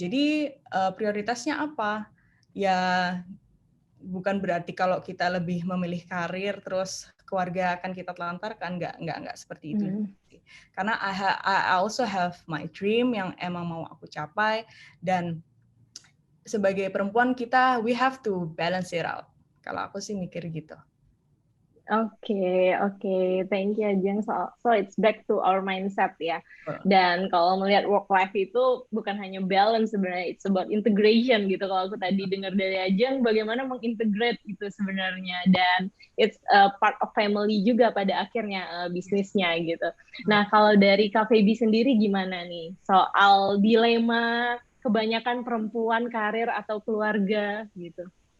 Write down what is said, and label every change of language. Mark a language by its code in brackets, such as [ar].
[id] Jadi prioritasnya apa? Ya bukan berarti kalau kita lebih memilih karir terus keluarga akan kita telantarkan, nggak seperti itu. Karena [en] I also have my dream [id] yang emang mau aku capai, dan sebagai perempuan kita [en] we have to balance it out. [id] Kalau aku sih mikir gitu. [en] Oke. Thank you, Jeng. So it's back to our mindset ya. [id] Dan kalau melihat work life itu bukan hanya balance sebenarnya, [en] it's about integration [id] gitu. Kalau aku tadi dengar dari Ajeng, bagaimana mengintegrate itu sebenarnya, dan [en] it's a part of family [id] juga pada akhirnya bisnisnya gitu. Nah, kalau dari KVB sendiri gimana nih soal dilema kebanyakan perempuan karir atau keluarga gitu?